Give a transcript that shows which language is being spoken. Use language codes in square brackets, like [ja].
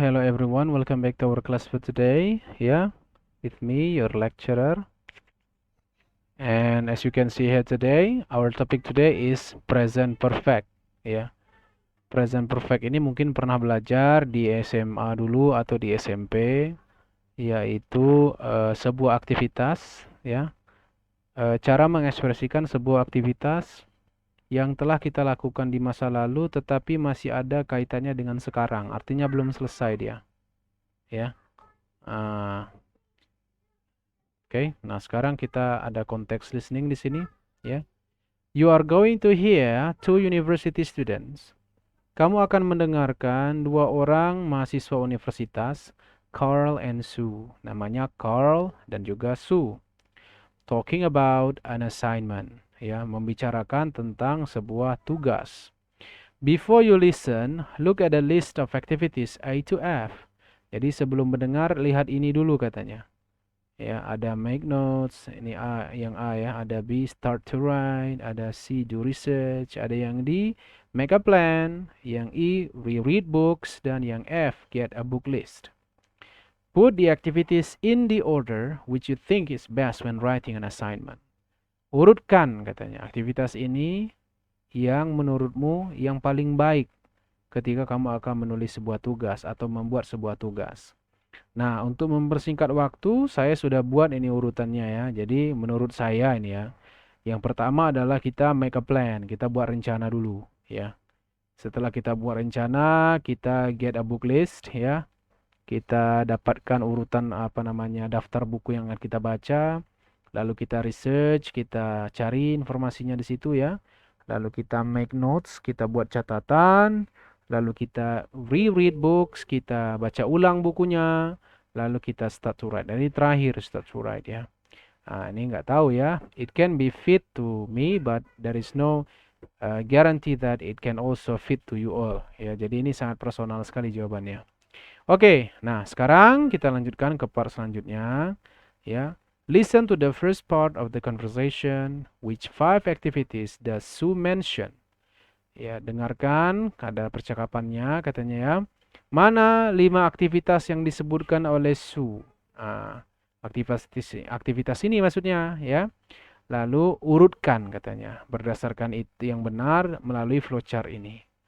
[en] Hello everyone, welcome back to our class for today. Yeah, with me, your lecturer. And as you can see here today, our topic today is present perfect. [id] Ya, present perfect ini mungkin pernah belajar di SMA dulu atau di SMP, yaitu sebuah aktivitas, ya, cara mengekspresikan sebuah aktivitas yang telah kita lakukan di masa lalu, tetapi masih ada kaitannya dengan sekarang. Artinya belum selesai dia, ya. Ah, Oke, nah sekarang kita ada konteks listening di sini, ya. [en] You are going to hear two university students. [id] Kamu akan mendengarkan dua orang mahasiswa universitas, Carl and Sue. Namanya Carl dan juga Sue. [en] Talking about an assignment, [id] ya, membicarakan tentang sebuah tugas. [en] Before you listen, look at the list of activities A to F. [id] Jadi sebelum mendengar, lihat ini dulu katanya. Ya, ada [en] make notes, [id] ini A, yang A ya, ada B [en] start to write, [id] ada C [en] do research, [id] ada yang D [en] make a plan, [id] yang E [en] reread books, [id] dan yang F [en] get a book list. Put the activities in the order which you think is best when writing an assignment. [id] Urutkan katanya aktivitas ini yang menurutmu yang paling baik ketika kamu akan menulis sebuah tugas atau membuat sebuah tugas. Nah, untuk mempersingkat waktu, saya sudah buat ini urutannya ya. Jadi, menurut saya ini ya, yang pertama adalah kita [en] make a plan, [id] kita buat rencana dulu ya. Setelah kita buat rencana, kita [en] get a book list [id] ya. Kita dapatkan urutan apa namanya daftar buku yang akan kita baca. Lalu kita research, kita cari informasinya di situ ya. Lalu kita [en] make notes, [id] kita buat catatan. Lalu kita [en] reread books, [id] kita baca ulang bukunya. Lalu kita [en] start to write. [id] Dan ini terakhir start to write ya. Nah, ini nggak tahu ya. [en] It can be fit to me, but there is no guarantee that it can also fit to you all. [id] Ya, jadi ini sangat personal sekali jawabannya. Oke, nah sekarang kita lanjutkan ke part selanjutnya. [en] Ya, listen to the first part of the conversation. Which five activities does Sue mention? [id] Ya, dengarkan ada percakapannya katanya ya. Mana 5 aktivitas yang disebutkan oleh Sue? Ah, aktivitas ini maksudnya ya. Lalu urutkan katanya berdasarkan itu yang benar melalui flowchart ini.